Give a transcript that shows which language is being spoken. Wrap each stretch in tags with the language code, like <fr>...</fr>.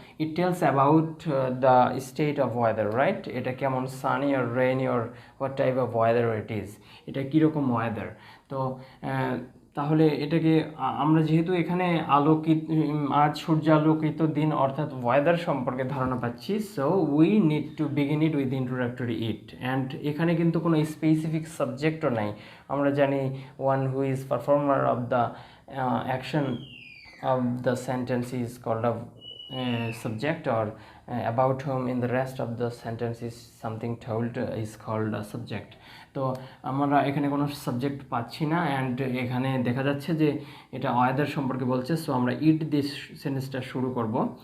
<en>It tells about the state of weather, right?</en> <bn>এটা কেমন,</bn> <en>sunny or rainy or what type of weather it is,</en> <bn>এটা কীরকম weather. তো তাহলে এটাকে আমরা যেহেতু এখানে আজ সূর্যালোকিত দিন অর্থাৎ ওয়েদার সম্পর্কে ধারণা পাচ্ছি,</bn> <en>So we need to begin it with introductory it.</en> <bn>And এখানে কিন্তু কোনো স্পেসিফিক সাবজেক্টও নাই। আমরা জানি</bn> <en>One who is performer of the action of the sentence is called a subject, or about whom in the rest of the sentence is something told is called a subject.</en> <bn>তো আমরা এখানে কোনো subject পাচ্ছি না, and এখানে দেখা যাচ্ছে যে এটা ওয়েদার সম্পর্কে বলছে। সো আমরা ইট দিয়ে সেন্টেন্সটা শুরু করব।</bn>